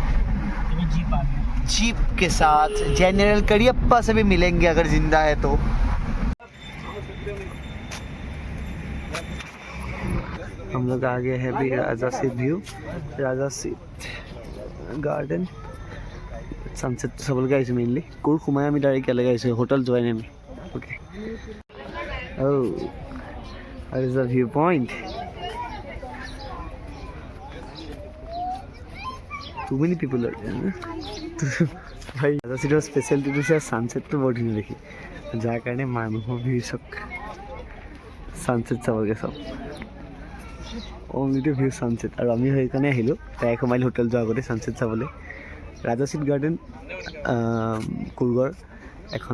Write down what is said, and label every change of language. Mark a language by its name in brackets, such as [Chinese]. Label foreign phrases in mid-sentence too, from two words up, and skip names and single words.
[Hindi] जीप के साथ जनरल करियप्पा से भी मिलेंगे अगर जिंदा है तो हम लोग आ गए हैं अभी राजा सीट व्यू राजा सीट गार्डन सनसेट [Assamese] চাবলৈকে আহিছোঁ মেইনলি Coorg সোমাই আমি ডাইৰেক্ট ইয়ালৈকে আহিছোঁ হোটেল যোৱাই নাই আমি অ'কে [English] oh that is the view point too many people are there [Assamese] ভাই ৰাজা চিটৰ স্পেচিয়েলিটিটো হৈছে ছানছেটটো বৰ ধুনীয়া দেখি যাৰ কাৰণে মানুহৰ ভিৰ চব ছানছেট চাবলৈকে চব [English] only to view sunset [Assamese] আৰু আমি সেইকাৰণে আহিলোঁ তাই সোমাইলোঁ হোটেল যোৱাৰ আগতে ছানছেট চাবলৈ ৰাজা চিট গাৰ্ডেন Coorgৰ এখন